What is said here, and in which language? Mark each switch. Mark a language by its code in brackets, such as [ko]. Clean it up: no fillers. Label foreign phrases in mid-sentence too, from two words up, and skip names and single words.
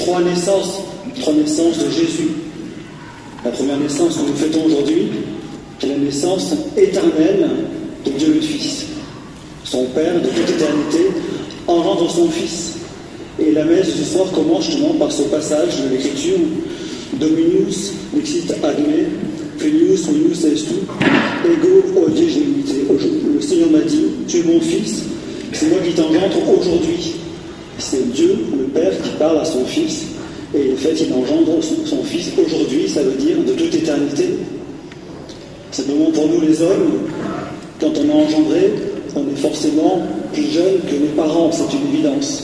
[fr] naissances, trois naissances de Jésus. La première naissance que nous fêtons aujourd'hui, c'est la naissance éternelle de Dieu le Fils. Son Père, de toute éternité, engendre son Fils. Et la messe de ce soir commence justement par ce passage de l'Écriture, [la] Dominus dixit ad me, filius minus estu, ego hodie genite. [fr] Le Seigneur m'a dit, tu es mon Fils, c'est moi qui t'engendre aujourd'hui. C'est Dieu, le Père, qui parle à son Fils. Et en fait, il engendre son Fils aujourd'hui, ça veut dire de toute éternité. Simplement pour nous les hommes, quand on est engendré, on est forcément plus jeune que les parents, c'est une évidence.